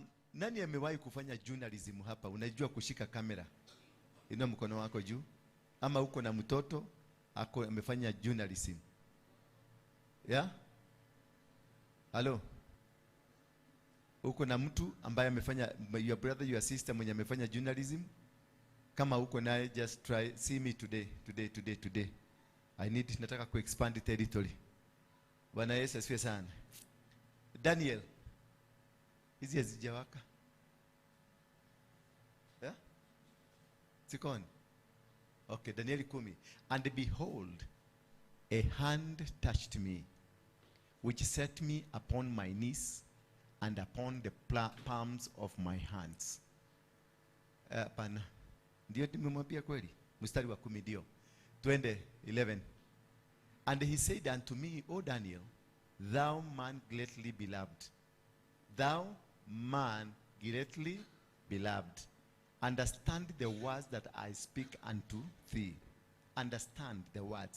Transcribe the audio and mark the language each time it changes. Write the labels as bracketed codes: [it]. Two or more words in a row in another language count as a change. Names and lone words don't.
[sw] Nani amewahi kufanya journalism hapa? Unajua kushika kamera? Inua mkono wako juu. Ama uko na mtoto ako amefanya journalism? [en] Yeah? Hello? [sw] Uko na mtu ambaye amefanya, [en] your brother, your sister [sw] mwenye amefanya [en] journalism? [sw] Kama uko naye, [en] just try, see me today. [sw] Nataka ku expand territory. Bwana Yesu asifiwe sana. Daniel, hizi hazijawaka? Yeah? Sikoni? [en] Okay, Daniel 10. And behold, a hand touched me, which set me upon my knees and upon the palms of my hands. [sw] Pana. Ndio nimemwambia kweli? Mstari wa 10 ndio. Twende 11. [en] And he said unto me, O Daniel, thou man greatly beloved, thou man greatly beloved, understand the words that I speak unto thee. Understand the words.